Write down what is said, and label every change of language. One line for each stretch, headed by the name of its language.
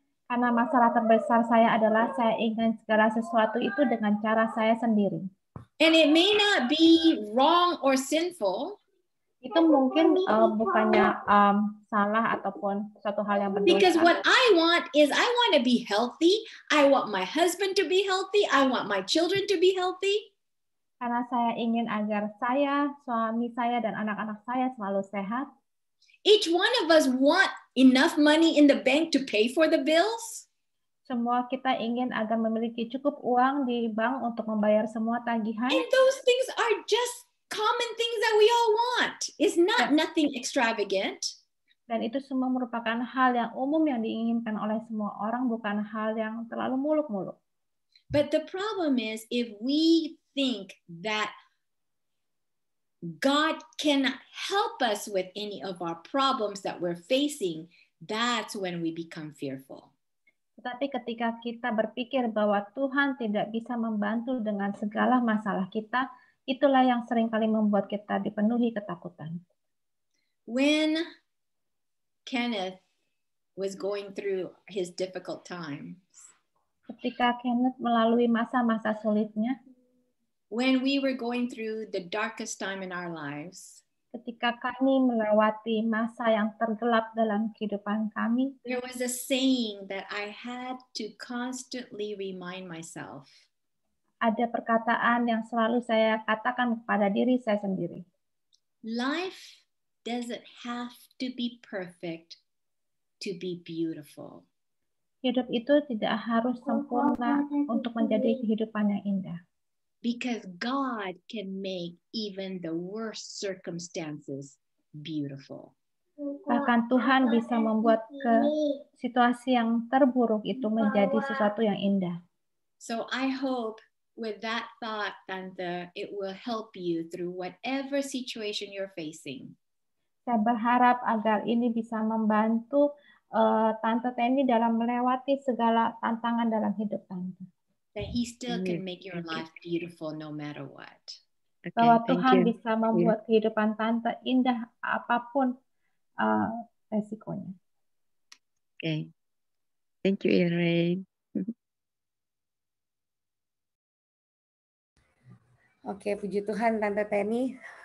Indonesian: Karena masalah terbesar saya adalah saya ingin segala sesuatu itu dengan cara saya sendiri.
English: And it may not be wrong or sinful.
Indonesian: Itu mungkin bukannya salah ataupun suatu hal yang berdosa.
English: Because what I want is I want to be healthy. I want my husband to be healthy. I want my children to be healthy.
Indonesian: Karena saya ingin agar saya, suami saya, dan anak-anak saya selalu sehat.
English: Each one of us want enough money in the bank to pay for the bills.
Indonesian: Semua kita ingin agar memiliki cukup uang di bank untuk membayar semua tagihan.
English: And those things are just common things that we all want. It's not nothing extravagant.
Indonesian: Dan itu semua merupakan hal yang umum yang diinginkan oleh semua orang, bukan hal yang terlalu muluk-muluk.
English: But the problem is if we think that God cannot help us with any of our problems that we're facing, that's when we become fearful.
Indonesian: Tetapi ketika kita berpikir bahwa Tuhan tidak bisa membantu dengan segala masalah kita, itulah yang seringkali membuat kita dipenuhi ketakutan.
English: When Kenneth was going through his difficult times,
Indonesian: ketika Kenneth melalui masa-masa sulitnya,
English: when we were going through the darkest time in our lives,
Indonesian: ketika kami melewati masa yang tergelap dalam kehidupan kami,
English: there was a saying that I had to constantly remind myself.
Indonesian: Ada perkataan yang selalu saya katakan kepada diri saya sendiri.
English: Life doesn't have to be perfect to be beautiful.
Indonesian: Hidup itu tidak harus sempurna untuk menjadi kehidupan yang indah.
English: Because God can make even the worst circumstances beautiful.
Indonesian: Bahkan Tuhan bisa membuat situasi yang terburuk itu menjadi sesuatu yang indah.
English: So I hope with that thought, Tante, it will help you through whatever situation you're facing.
Indonesian: Saya berharap agar ini bisa membantu Tante Teni dalam melewati segala tantangan dalam hidup Tante.
English: That He still can make your life beautiful no matter what.
Indonesian: Bahwa Tuhan bisa membuat kehidupan Tante indah apapun resikonya.
English: Okay. Thank you, Irene.
Indonesian: Oke, puji Tuhan Tante Teni.